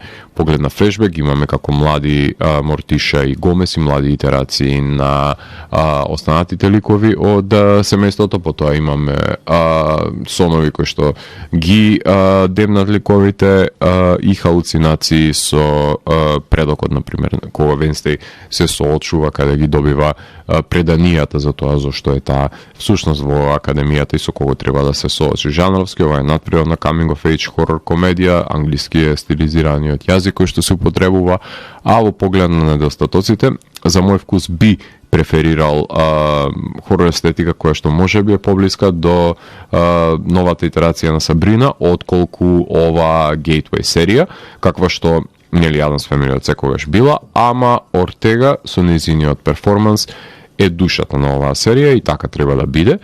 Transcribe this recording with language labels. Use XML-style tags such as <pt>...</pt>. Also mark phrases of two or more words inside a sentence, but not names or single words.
<mk>Поглед на флешбек имаме како млади Мортиша и Гомес и млади итерации на останатите ликови од семејството, потоа имаме сонови кои што ги демнат ликовите и халуцинации со предокот, например, кога Венсдеј се соочува каде ги добива преданијата за тоа зашто е таа всушност во академијата и со кого треба да се соочи. Жанровски ова е надприродна</mk> <en>coming of age</en> <mk>хорор комедија, англиски е стилизираниот јазик кој што се употребува, а во поглед на недостатоците, за мој вкус би преферирал хорор естетика која што може би е поблиска до новата итерација на Сабрина, отколку ова Gateway серија, каква што нели Адамс Фемили од секогаш била, ама Ортега со нејзиниот перформанс е душата на оваа серија и така треба да биде.</mk>